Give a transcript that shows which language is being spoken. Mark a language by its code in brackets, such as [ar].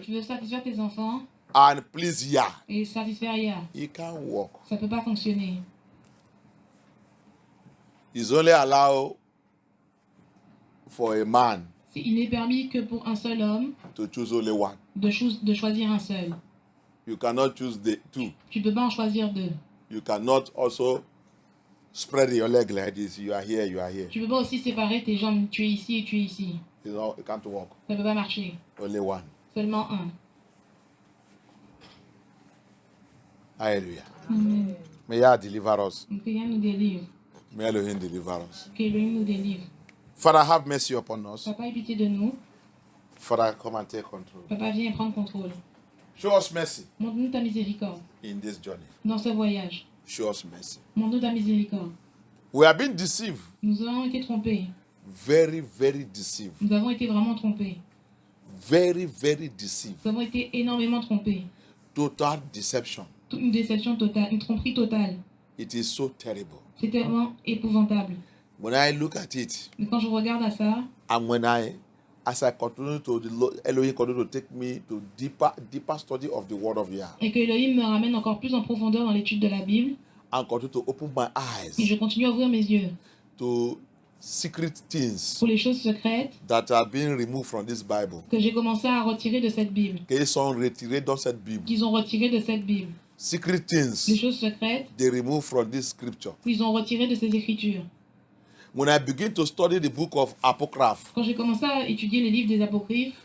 [fr] Tu veux satisfaire tes enfants [en] and please Yah. [fr] et satisfaire Yah. [en] It can't work. [fr] Ça ne peut pas fonctionner. [en] It's only allowed for a man [fr] Il n'est permis que pour un seul homme [en] to choose only one. [fr] de choisir un seul. [en] You cannot choose the two. [fr] Tu ne peux pas en choisir deux. [en] You cannot also spread your leg like this. You are here, you are here. [fr] Tu ne peux pas aussi séparer tes jambes. Tu es ici et tu es ici. [en] You know, it can't work. [fr] Ça ne peut pas marcher. [en] Only one. [fr] Seulement un. [en] Hallelujah. Amen. May Yah deliver us. [fr] Donc, que Yah nous délivre. [en] May Elohim deliver us. [fr] Que Elohim nous délivre. [en] Father, have mercy upon us. [fr] Papa, aie pitié de nous. [en] Father, come and take control. [fr] Papa, viens prendre contrôle. [en] Show us mercy [fr] Montre-nous ta miséricorde [en] in this journey. [fr] dans ce voyage. [en] Show us mercy. [fr] Montre-nous ta miséricorde. [en] We have been deceived. [fr] Nous avons été trompés. [en] Very, very deceived. [fr] Nous avons été vraiment trompés. [en] Very, very deceived. [fr] Nous avons été énormément trompés. [en] Total deception. [fr] Une déception totale, une tromperie totale. [en] It is so terrible. [fr] C'était vraiment épouvantable. [en] When I look at it, [fr] Mais quand je regarde à ça, [en] and as I continue to, Elohim continue to take me to deeper study of the word of Yah, [fr] et que Elohim me ramène encore plus en profondeur dans l'étude de la Bible, [en] and continue to open my [fr] et je [en] eyes [fr] continue à ouvrir mes yeux [en] to secret things [fr] pour les choses secrètes [en] that are being removed from this Bible, [fr] que j'ai commencé à retirer de cette Bible, qu'ils sont retirés dans cette Bible. qu'ils ont retiré de cette Bible. [en] Secret [fr] Les [en] things [fr] choses secrètes [en] they remove from this scripture. [fr] qu'ils ont retirées de ces écritures. [en] When I begin to study the book of Apocrypha, [fr] Quand j'ai commencé à étudier les livres des Apocryphes,